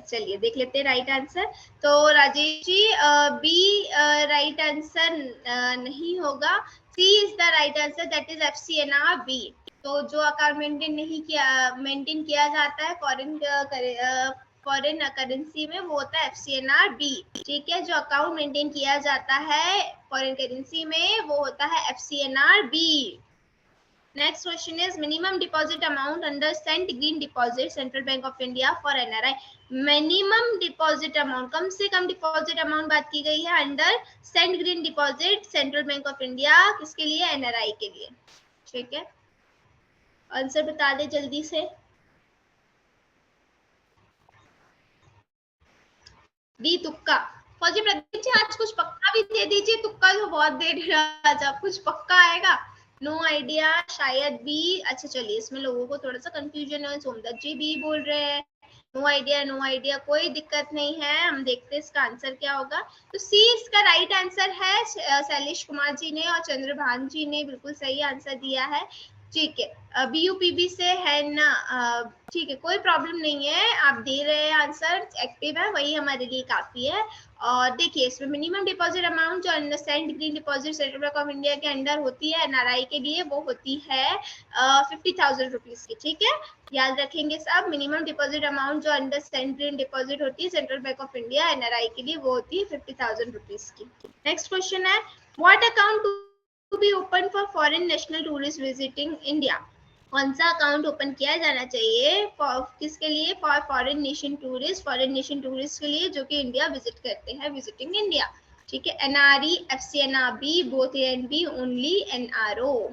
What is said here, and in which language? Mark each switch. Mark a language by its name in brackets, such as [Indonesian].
[Hindi] चलिए देख लेते हैं राइट आंसर। तो Rajesh G B right answer नहीं होगा, [English] C is the right answer, that is FCNRB। [Hindi] तो जो अकाउंट मेंटेन किया जाता है फॉरेन करेंसी में वो होता है FCNRB। ठीक है, जो अकाउंट मेंटेन किया जाता है फॉरेन करेंसी में वो होता है FCNRB। [English] Next question is minimum deposit amount under cent green deposit Central Bank of India for NRI। minimum deposit amount, [Hindi] कम से कम [English] deposit amount [Hindi] बात की गई है [English] under cent green deposit Central Bank of India, [Hindi] किसके लिए? NRI के लिए। ठीक है, आंसर बता दे जल्दी से। डी तुक्का। फौजी प्रदीप जी आज कुछ पक्का भी दे दीजिए, तुक्का तो बहुत दे रहा है आज आप, कुछ पक्का आएगा? नो आइडिया, शायद बी। अच्छा चलिए इसमें लोगों को थोड़ा सा कंफ्यूजन है। सोमदत्त जी बी बोल रहे हैं। नो आइडिया, कोई दिक्कत नहीं है, हम देखते हैं इसका आंसर क्या होगा। तो सी इसका राइट आंसर है। शैलेश कुमार जी ने और चंद्रभान जी ने बिल्कुल सही आंसर दिया है। ठीक है, BUPB से है ना? ठीक है, कोई प्रॉब्लम नहीं है, आप दे रहे हैं आंसर, एक्टिव है, वही हमारे लिए काफी है। और देखिए इसमें मिनिमम डिपॉजिट अमाउंट जो Saint green deposit central bank of India के अंडर होती है NRI के लिए, वो होती है 50,000 रुपीज की। ठीक है, याद रखेंगे सब। मिनिमम डिपॉजिट अमाउंट जो अंडर सेंट ग्रीन डिपॉजिट होती है central bank of India NRI के लिए, वो होती है 50,000 रुपीज की। [English] Next question है what account to be open for foreign national tourists visiting India। [Hindi] कौन सा अकाउंट ओपन किया जाना चाहिए किसके लिए? फॉर फॉरेन नेशन टूरिस्ट के लिए जो कि इंडिया विजिट करते हैं, विजिटिंग इंडिया। ठीक है, NRE, FCNRB, both A and B, only NRO।